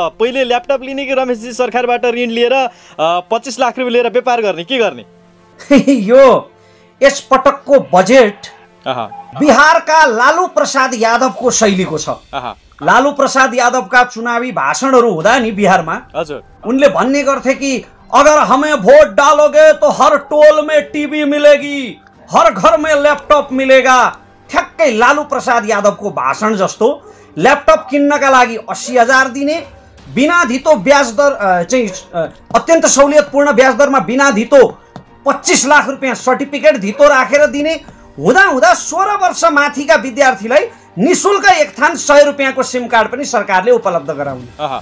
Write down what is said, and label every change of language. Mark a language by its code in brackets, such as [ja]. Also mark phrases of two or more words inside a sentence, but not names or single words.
[ne] पहिले ल्यापटप लिने कि रमेशजी सरकारबाट ऋण लिएर 25 लाख रुपैयाँ लिएर व्यापार गर्ने, के गर्ने? यो यस पटकको बजेट बिहारका लालू प्रसाद यादवको शैलीको छ। लालू प्रसाद यादवका चुनावी भाषणहरू हुँदा नि बिहारमा उनले भन्ने गर्थे कि [hi] अगर हमें वोट डालोगे तो हर टोल में टीवी मिलेगी, हर घर में लैपटॉप मिलेगा। [ne] ठ्याक्कै ठ्याक्कै लालु प्रसाद यादवको भाषण जस्तो ल्यापटप किन्नका लागि 80,000 दिने, बिना धितो ब्याज दर चाहिँ अत्यन्त सहुलियतपूर्ण ब्याज दरमा बिना धितो 25 लाख रुपियाँ सर्टिफिकेट धितो राखेर दिने, हुँदा 16 वर्ष माथिका विद्यार्थीलाई निशुल्क एक थान 100 रुपियाँको [en] SIM card [ne] पनि सरकारले उपलब्ध गराउने।